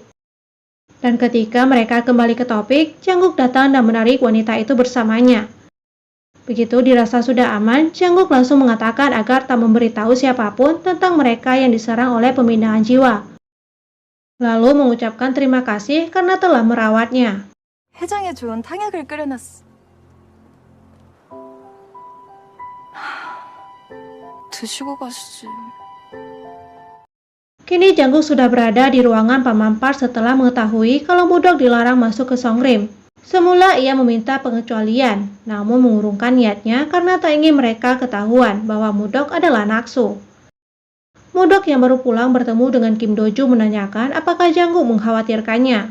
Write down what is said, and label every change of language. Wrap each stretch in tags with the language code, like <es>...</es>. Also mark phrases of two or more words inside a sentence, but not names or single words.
<id>Dan ketika mereka kembali ke topik, Jangguk datang dan menarik wanita itu bersamanya. Begitu dirasa sudah aman, Jangguk langsung mengatakan agar tak memberitahu siapapun tentang mereka yang diserang oleh pemindahan jiwa. Lalu mengucapkan terima kasih karena telah merawatnya.</id> <ko>해장에 좋은 탕약을 끓여놨어. 드시고 가시지.</ko> <id>Kini Jangguk sudah berada di ruangan Pak Mampat setelah mengetahui kalau Mudok dilarang masuk ke Songrim. Semula ia meminta pengecualian, namun mengurungkan niatnya karena tak ingin mereka ketahuan bahwa Mudok adalah Naksu. Mudok yang baru pulang bertemu dengan Kim Do-ju menanyakan apakah Jangguk mengkhawatirkannya.</id>